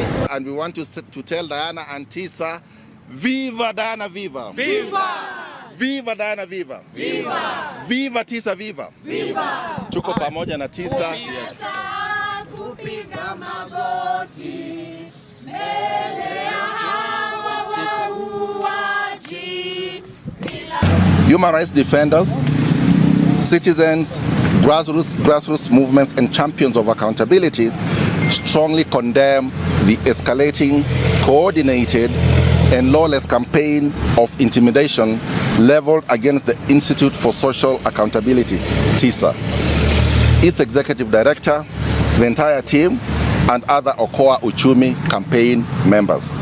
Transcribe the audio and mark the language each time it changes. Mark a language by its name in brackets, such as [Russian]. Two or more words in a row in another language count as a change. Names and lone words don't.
[English] and we want to tell Diana and Tisa, Viva Diana, viva! Viva! Viva Diana, viva! Viva! Viva Tisa, viva! Viva! [Swahili] Tuko pamoja na Tisa. Kupiga magoti mbele ya hawa wauaji. [English] Human rights defenders, citizens, grassroots movements and champions of accountability strongly condemn the escalating, coordinated and lawless campaign of intimidation leveled against the Institute for Social Accountability, TISA, its executive director, the entire team, and other Okoa Uchumi campaign members.